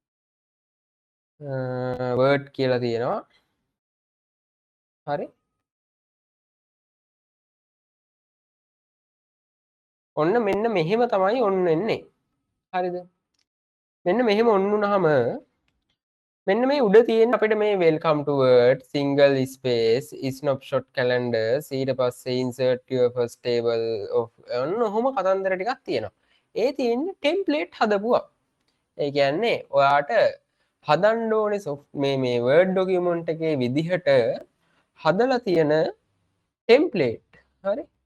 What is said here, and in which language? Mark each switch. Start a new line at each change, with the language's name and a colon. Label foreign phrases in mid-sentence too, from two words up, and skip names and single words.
Sinhala: word කියලා තියෙනවා. හරි? ඔන්න මෙන්න මෙහෙම තමයි on වෙන්නේ. හරිද? මෙන්න මෙහෙම ඔන්න වුණාම මෙන්න මේ උඩ තියෙන අපිට මේ
English: welcome to word single space snapshot calendars
Sinhala: ඊට පස්සේ
English: insert your first table of
Sinhala: ඔන්න ඔහොම කතන්දර ටිකක් තියෙනවා. ඒ තියෙන්නේ template හදපුවා. ඒ කියන්නේ ඔයාට හදන්න ඕනේ මේ
English: word document
Sinhala: එකේ විදිහට හදලා තියෙන template. හරි?